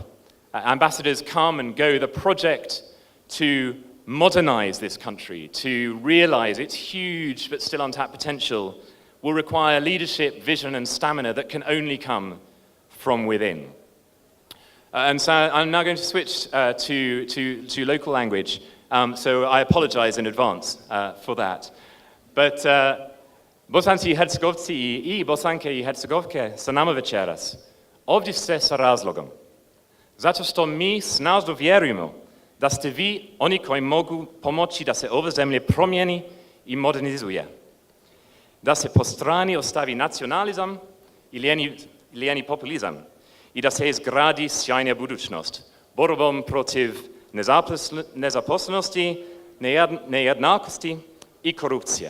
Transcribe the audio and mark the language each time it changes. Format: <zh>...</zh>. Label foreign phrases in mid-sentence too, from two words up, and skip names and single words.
<en>Ambassadors come and go. The project to modernize this country, to realize its huge but still untapped potential, will require leadership, vision, and stamina that can only come from within. And so I'm now going to switch to local language. So I apologize in advance for that.</en> <bs>But Bosanci i Hercegovci i Bosanke i Hercegovke sa nama večeras. Ovdje ste sa razlogom. Zato što mi snažno vjerujemo da ste vi oni koji mogu pomoći da se ova zemlja promijeni i modernizuje. Da se po strani ostavi nacionalizam i lijeni populizam i da se izgradi sjajna budućnost borbom protiv nezaposlenosti, nejednakosti i korupcije.</bs>